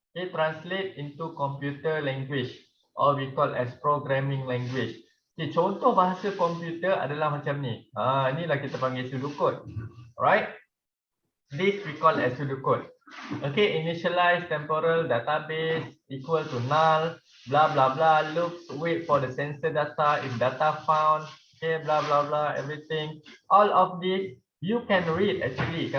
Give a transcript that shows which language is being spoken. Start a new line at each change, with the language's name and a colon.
English: Okay, translate into computer language, or we call as programming language.
Malay: Okay, contoh bahasa komputer adalah macam ni. Inilah kita panggil pseudocode. Alright.
English: This we call as pseudocode. Okay, initialize temporal database equal to null, blah blah blah, loops, wait for the sensor data, if data found, okay, blah blah blah, everything. All of this you can read actually.